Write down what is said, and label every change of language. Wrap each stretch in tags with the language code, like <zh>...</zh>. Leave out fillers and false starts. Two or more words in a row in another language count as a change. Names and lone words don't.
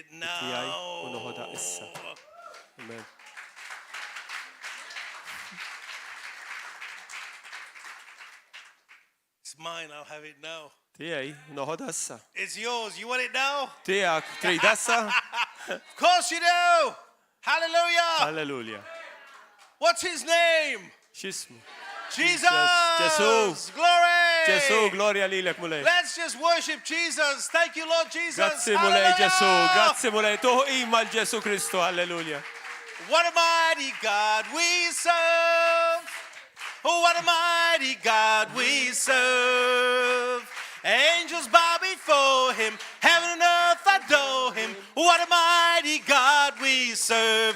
<mt>Tiegħi u noħodha</mt> <en>now.</en> <mt>issa.</mt> <en>Amen. It's mine. I'll have it now.</en> <mt>Tiegħi noħodha issa.</mt> <en>It's yours. You want it now?</en> <mt>Tiegħek trid issa?</mt> <en>Of course you do. Hallelujah.</en> <mt>Halleluja.</mt> <en>What's his name?</en> <mt>X'ismu?</mt> <en>Jesus.</en> <mt>Jesus.</mt> <en>Glory.</en> <mt>Ġesu, glorja lilek mulej.</mt> <en>Let's just worship Jesus. Thank you, Lord Jesus.</en> <mt>Grazzi mulej Ġesu,</mt> <en>Hallelujah.</en> <mt>grazzi mulej. Tuħu ima l-Ġesu Kristu, halleluja.</mt> <en>What a mighty God we serve. Oh, what a mighty God we serve. Angels bow before him. Heaven and earth adore him. What a mighty God we serve.</en>